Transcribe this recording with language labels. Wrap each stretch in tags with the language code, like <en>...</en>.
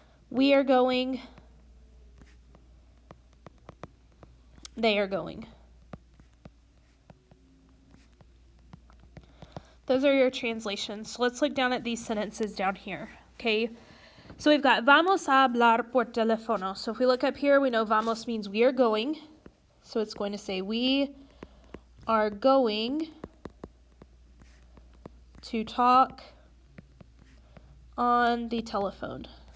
<en>We are going. They are going. Those are your translations. So let's look down at these sentences down here. Okay. So we've got</en> <es>vamos a hablar por teléfono.</es> <en>So if we look up here, we know vamos means we are going. So it's going to say we are going to talk on the telephone.</en>